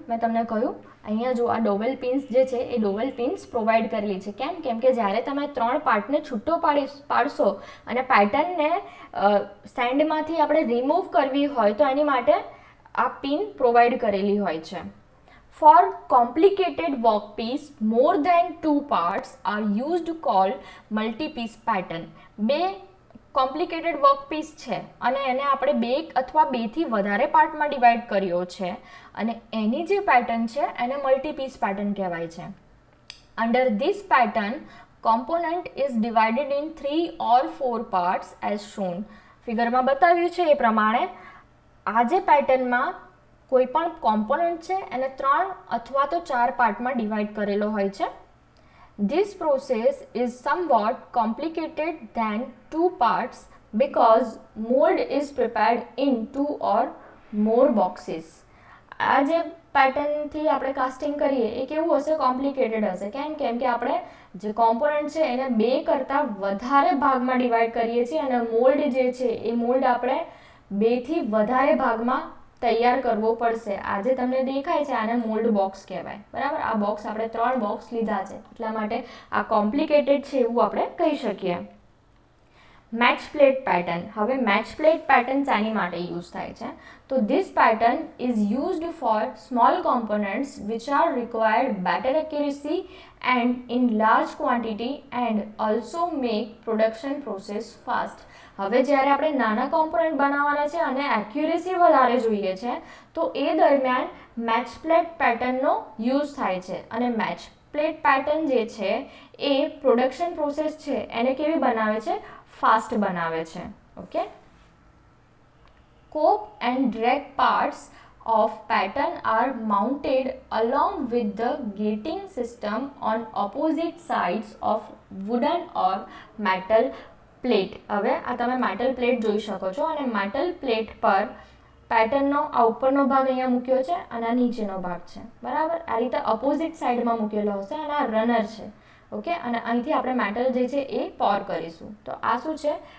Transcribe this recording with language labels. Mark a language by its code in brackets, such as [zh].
[gu] મેં તમને કહ્યું અહીંયા જો આ ડોવેલ પિન્સ જે છે એ ડોવેલ પિન્સ પ્રોવાઈડ કરેલી છે. કેમ કે જ્યારે તમે ત્રણ પાર્ટને છૂટો પાડશો અને પેટર્નને સેન્ડમાંથી આપણે રિમૂવ કરવી હોય તો એની માટે આ પિન પ્રોવાઈડ કરેલી હોય છે. [en] For complicated workpiece, more than two parts are used to call multi-piece pattern. [gu] બે કોમ્પ્લિકેટેડ વર્કપીસ છે અને એને આપણે બે અથવા બેથી વધારે પાર્ટમાં ડિવાઈડ કર્યો છે અને એની જે પેટર્ન છે એને મલ્ટીપીસ પેટર્ન કહેવાય છે. [en] Under this pattern component is divided in 3 or 4 parts as shown. [gu] ફિગરમાં બતાવ્યું છે એ પ્રમાણે આ જે પેટર્નમાં કોઈ પણ કોમ્પોનન્ટ છે એને 3 અથવા તો 4 પાર્ટમાં ડિવાઈડ કરેલો હોય છે. [en] This process is somewhat complicated than two parts because mold is prepared in 2 or more boxes. [gu] આ જે પેટર્નથી આપણે કાસ્ટિંગ કરીએ એ કેવું હશે? કોમ્પ્લિકેટેડ હશે. કેમ કે આપણે જે કોમ્પોનન્ટ છે એને બે કરતાં વધારે ભાગમાં ડિવાઈડ કરીએ છીએ અને મોલ્ડ જે છે એ મોલ્ડ આપણે બેથી વધારે ભાગમાં તૈયાર કરવો પડશે. આજે તમને દેખાય છે આને મોલ્ડ બોક્સ કહેવાય, બરાબર. આ બોક્સ આપણે 3 બોક્સ લીધા છે એટલા માટે આ કોમ્પ્લિકેટેડ છે એવું આપણે કહી શકીએ. Match plate pattern. હવે મેચ પ્લેટ પેટર્ન શાની માટે યુઝ થાય છે? [en] તો this pattern is used for small components which are required better accuracy and in large quantity and also make production process fast. [gu] હવે જ્યારે આપણે નાના કોમ્પોનન્ટ બનાવવાના છે અને એક્યુરેસી વધારે જોઈએ છે તો એ દરમિયાન મેચ પ્લેટ પેટર્નનો યુઝ થાય છે. અને મેચ પ્લેટ પેટર્ન જે છે એ પ્રોડક્શન પ્રોસેસ છે એને કેવી બનાવે છે? ફાસ્ટ બનાવે છે. Okay. [en] Cope and drag parts of pattern are mounted along with the gating system on opposite sides of wooden or metal plate. [gu] હવે આ તમે metal plate જોઈ શકો છો અને metal plate પર પેટર્નનો આ ઉપરનો ભાગ અહીંયા મૂક્યો છે અને આ નીચેનો ભાગ છે. બરાબર, આ રીતે અપોઝિટ સાઈડમાં મૂકેલો હશે અને આ રનર છે. ઓકે, અને અહીંથી આપણે મેટલ જે છે એ પોર કરીશું. તો આ શું છે?